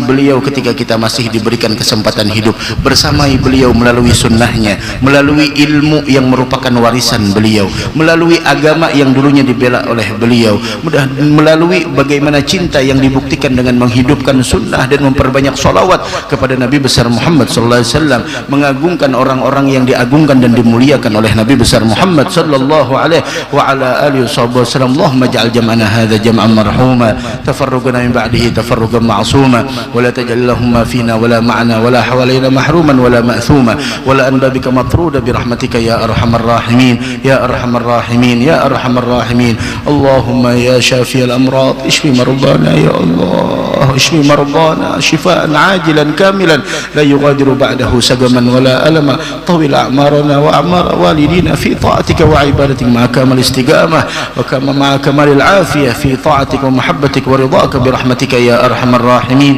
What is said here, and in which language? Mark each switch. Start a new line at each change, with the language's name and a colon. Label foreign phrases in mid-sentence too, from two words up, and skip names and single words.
Indonesian: beliau ketika kita masih diberikan kesempatan hidup, bersamai beliau melalui sunnahnya, melalui ilmu yang merupakan warisan beliau, melalui agama yang dulunya dibela oleh beliau, melalui bagaimana cinta yang dibuktikan dengan menghidupkan sunnah dan memperbanyak salawat kepada Nabi besar Muhammad
Arabic: صلى الله عليه وسلم,
Indonesian: mengagungkan orang-orang yang diagungkan dan dimuliakan oleh Nabi besar Muhammad
Arabic: صلى الله عليه وعلى آله وسلم. اللهم اجعل جمعنا هذا جمعا مرحوما، تفرقنا من بعده تفرقا معصوما، ولا تجعل اللهم فينا ولا معنا ولا حولنا محروما ولا مأثوما ولا عن بابك مطرودا برحمتك يا أرحم الراحمين يا أرحم الراحمين يا أرحم الراحمين. اللهم يا شافي الأمراض اشف مرضانا يا الله، اشف مرضانا شفاء عاجلا كاملا لا يغادر بعده سقما ولا ألما، طول أعمارنا وأعمار والدينا في طاعتك وعبادتك مع كمال الاستقامة وكما مع كمال العافية في طاعتك ومحبتك ورضاك برحمتك يا أرحم الراحمين.